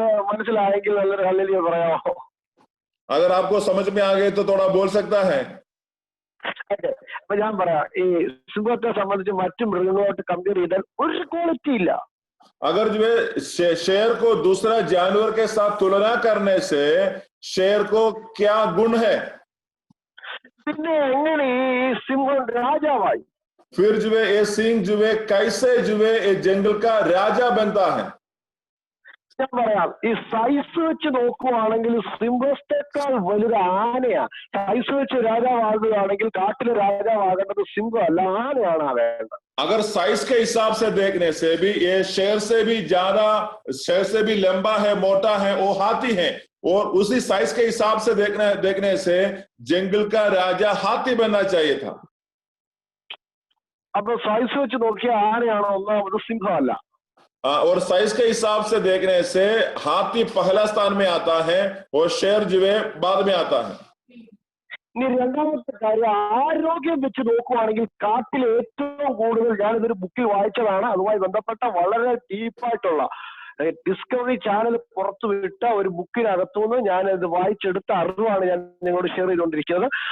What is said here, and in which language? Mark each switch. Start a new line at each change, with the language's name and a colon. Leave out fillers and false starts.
Malayalam: മനസ്സിലായെങ്കിൽ നല്ലൊരു ഹല്ലേലൂയ പറയാമോ?
Hindi: अगर आपको समझ में आ गए तो थोड़ा बोल सकता है.
Malayalam: അപ്പൊ ഞാൻ പറയാം, ഈ സിംഹത്തെ സംബന്ധിച്ച് മറ്റു മൃഗങ്ങളോട്ട് കമ്പയർ ചെയ്താൽ ഒരു ക്വാളിറ്റി ഇല്ല.
Hindi: अगर जो है शेर को दूसरा जानवर के साथ तुलना करने से शेर को क्या गुण है?
Malayalam: പിന്നെ എങ്ങനെ ഈ സിംഹം രാജാവായി?
Hindi: फिर जो है ये सिंह जो है कैसे जो है ये जंगल का राजा बनता है?
Malayalam: ഞാൻ പറയാം, ഈ സൈസ് വെച്ച് നോക്കുവാണെങ്കിൽ സിംഹത്തെക്കാൾ വലുത് ആനയാ. സൈസ് വെച്ച് രാജാവാകുകയാണെങ്കിൽ കാട്ടിലെ രാജാവാകേണ്ടത് സിംഹമല്ല, ആനയാണ് വേണ്ടത്.
Hindi: अगर साइज के हिसाब से देखने से भी ये शेर से भी ज्यादा, शेर से भी लंबा है, मोटा है, वो हाथी है. और उसी साइज के हिसाब से देखने से जंगल का राजा हाथी बनना चाहिए था.
Malayalam: അപ്പൊ സൈസ് വെച്ച് നോക്കിയ ആനയാണോ ഒന്നാമത്, സിംഹമല്ല.
Hindi: और साइज के हिसाब से देखने से हाथी पहला स्थान में आता है और शेर जो है बाद में आता है.
Malayalam: ഇനി രണ്ടാമത്തെ കാര്യം, ആരോഗ്യം വെച്ച് നോക്കുവാണെങ്കിൽ കാട്ടിൽ ഏറ്റവും കൂടുതൽ, ഞാനിതൊരു ബുക്കിൽ വായിച്ചതാണ്, അതുമായി ബന്ധപ്പെട്ട വളരെ ഡീപ്പായിട്ടുള്ള ഡിസ്കവറി ചാനൽ പുറത്തു വിട്ട ഒരു ബുക്കിനകത്തുനിന്ന് ഞാനത് വായിച്ചെടുത്ത അറിവാണ് ഞാൻ നിങ്ങളോട് ഷെയർ ചെയ്തുകൊണ്ടിരിക്കുന്നത്.